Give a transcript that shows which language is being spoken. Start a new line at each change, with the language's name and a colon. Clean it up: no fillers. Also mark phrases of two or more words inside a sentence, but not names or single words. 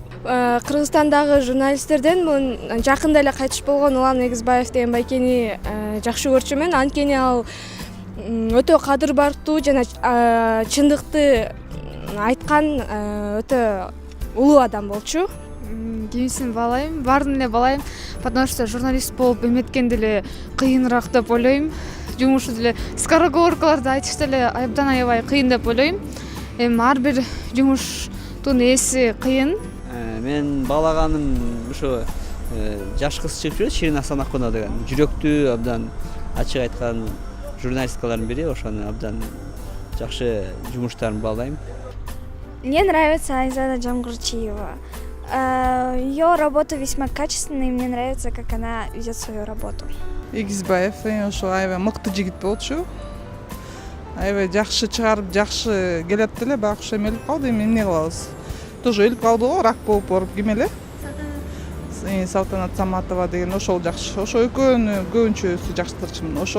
Kyrgyz: Кыргызстандагы журналисттерден мун жакында эле кайтыш болгон Улан Эгизбаев деген байкени жакшы көрчүмүн. Анткени ал өтө кадыр бартуу жана чындыкты айткан өтө улуу адам болчу. Кимисин баалайм, баарын эле баалайм,
Russian: потому что
Kyrgyz: журналист болуп эметкен деле кыйыныраак деп ойлойм. Жумушу деле скороговоркаларды айтыш деле абдан аябай кыйын деп ойлойм. Эми ар бир жумуштун ээси кыйын. Мен баалаганым ушу жаш кыз чыгып жүрөт, Ширин Асанакунова деген. Жүрөктүү, абдан ачык айткан журналисткалардын бири, ошону абдан жакшы жумуштарын баалайм.
Russian: Мне нравится Айзада Джамгурчиева. Ее работа весьма качественная, и мне нравится, как она ведет свою работу.
Kyrgyz: Эгизбаев ошо аябай мыкты жигит болчу. Аябай жакшы чыгарып, жакшы келет деле, бирок ошо эме өлүп калды, эми эмне кылабыз? Тоже өлүп калды го, рак болуп барып ким эле? Салтанат Саматова деген ошол жакшы. Ошо экөөнү көбүнчөсү жакштырчумун ошол.